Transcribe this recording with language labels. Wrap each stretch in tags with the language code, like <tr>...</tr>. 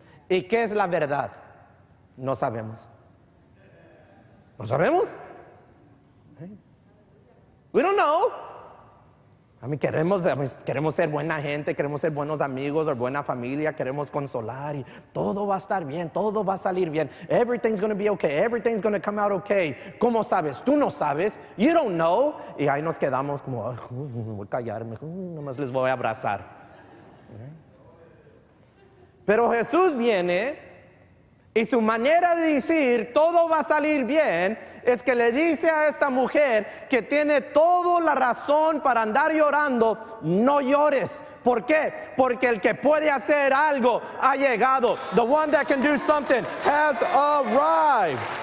<es>¿Y qué es la verdad? No sabemos. ¿No sabemos?</es> <en>We don't know.</en> <es>Queremos ser buena gente, queremos ser buenos amigos o buena familia, queremos consolar y todo va a estar bien, todo va a salir bien.</es> <en>Everything's going to be okay, everything's going to come out okay.</en> <es>¿Cómo sabes? Tú no sabes.</es> <en>You don't know.</en> <es>Y ahí nos quedamos como, voy a callarme, nomás les voy a abrazar. Pero Jesús viene y su manera de decir todo va a salir bien es que le dice a esta mujer que tiene toda la razón para andar llorando, no llores. ¿Por qué? Porque el que puede hacer algo ha llegado.</es> <en>The one that can do something has arrived.</en>